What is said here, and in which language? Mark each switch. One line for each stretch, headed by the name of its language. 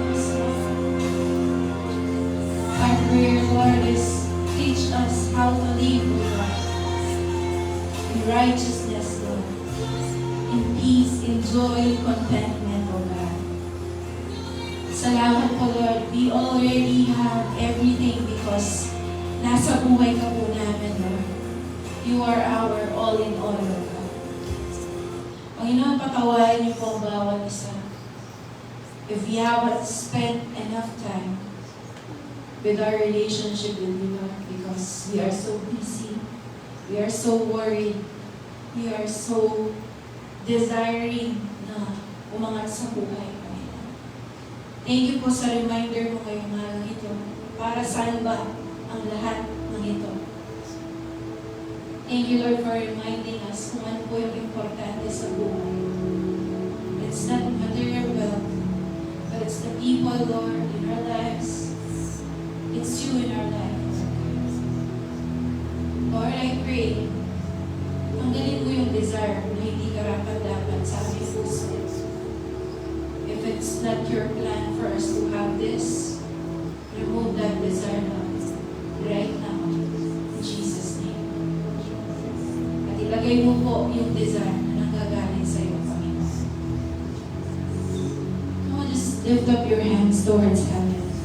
English: Our prayer, Lord, is teach us how to live, O God, in righteousness, Lord, in peace, in joy, in contentment, O God.
Filipino: Salamat po, Lord.
English: We already have everything because
Filipino: nasa buhay ka po namin, Lord.
English: You are our all in all, O God.
Filipino: Panginoon, patawarin niyo po ang bawat isa.
English: If we haven't spent enough time with our relationship with you, Lord, because we are so busy, we are so worried, we are so desiring
Filipino: na umangat sa buhay,
English: Panginoon. Thank you
Filipino: po sa reminder mo ngayong araw ito. Para saan ba ang lahat ng ito?
English: Thank you, Lord, for reminding us
Filipino: kung ano po yung importante sa buhay.
English: It's not material wealth, but it's the people, Lord, in our lives. It's you in our lives. Lord, I pray,
Filipino: tanggalin mo yung desire na hindi karapat-dapat sa aming puso.
English: If it's not your plan for us to have this, remove that desire now, right now, in Jesus' name.
Filipino: At ilagay mo po yung desire na nanggagaling sa iyo, Panginoon.
English: Come on, just lift up your hands towards heaven.